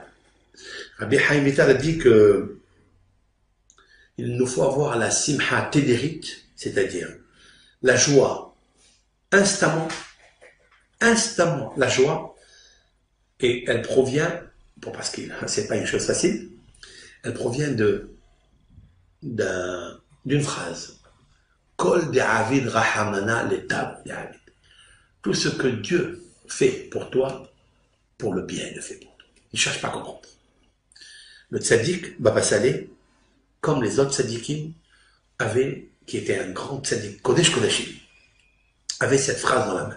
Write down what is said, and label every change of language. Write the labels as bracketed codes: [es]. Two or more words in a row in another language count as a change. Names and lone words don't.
[fr] Rabbi Haïm Vital a dit que il nous faut avoir la [he] שמחה תמידית, [fr] c'est-à-dire la joie instamment, la joie, et elle provient, bon, parce que c'est pas une chose facile, elle provient d'une phrase. [arc] כל דעביד רחמנא לטב דעביד. [fr] Tout ce que Dieu fait pour toi, pour le bien, il le fait pour toi. Il ne cherche pas à comprendre. Le tzaddik, Baba Saleh, comme les autres tzaddikim, qui était un grand tzaddik, [he] קודש קודשים, [fr] avait cette phrase dans la main.